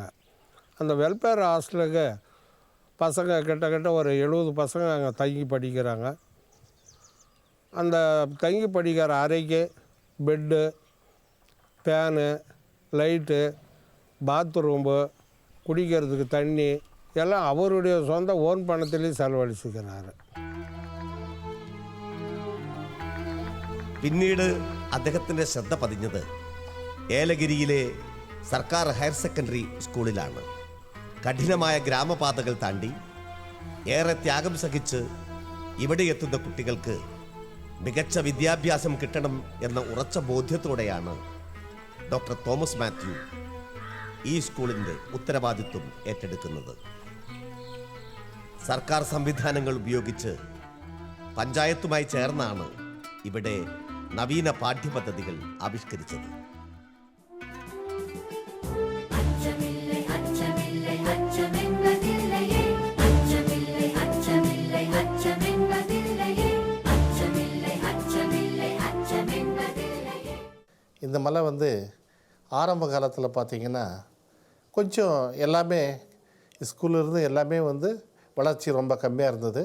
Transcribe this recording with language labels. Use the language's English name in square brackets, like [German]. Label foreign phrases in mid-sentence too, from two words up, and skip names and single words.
[Tamil] அந்த [English] welfare hostel [Tamil] பசங்க கிட்டத்தட்ட ஒரு 70 பசங்க அங்கே தங்கி படிக்கிறாங்க. அந்த தங்கி படிக்கிற அறைக்கு பெட்டு, ஃபேனு, லைட்டு, பாத்ரூம்பு, குடிக்கிறதுக்கு தண்ணி எல்லாம் அவருடைய சொந்த ஓன் பணத்திலேயே செலவழிச்சுக்கிறாரு. [Malayalam] പിന്നീട് അദ്ദേഹത്തിൻ്റെ ശ്രദ്ധ പതിഞ്ഞത് ഏലഗിരിയിലെ സർക്കാർ [English] higher secondary school. [Malayalam] കഠിനമായ ഗ്രാമപാതകൾ താണ്ടി ഏറെ ത്യാഗം സഹിച്ച് ഇവിടെ എത്തുന്ന കുട്ടികൾക്ക് മികച്ച വിദ്യാഭ്യാസം കിട്ടണം എന്ന ഉറച്ച ബോധ്യത്തോടെയാണ് ഡോക്ടർ തോമസ് മാത്യു ഈ സ്കൂളിൻ്റെ ഉത്തരവാദിത്വം ഏറ്റെടുക്കുന്നത്. സർക്കാർ സംവിധാനങ്ങൾ ഉപയോഗിച്ച് പഞ്ചായത്തുമായി ചേർന്നാണ് ഇവിടെ നവീന പാഠ്യപദ്ധതികൾ ആവിഷ്കരിച്ചത്. [Tamil] இந்த மலை வந்து ஆரம்ப காலத்தில் பார்த்திங்கன்னா கொஞ்சம் எல்லாமே ஸ்கூல்லேருந்து எல்லாமே வந்து வளர்ச்சி ரொம்ப கம்மியாக இருந்தது.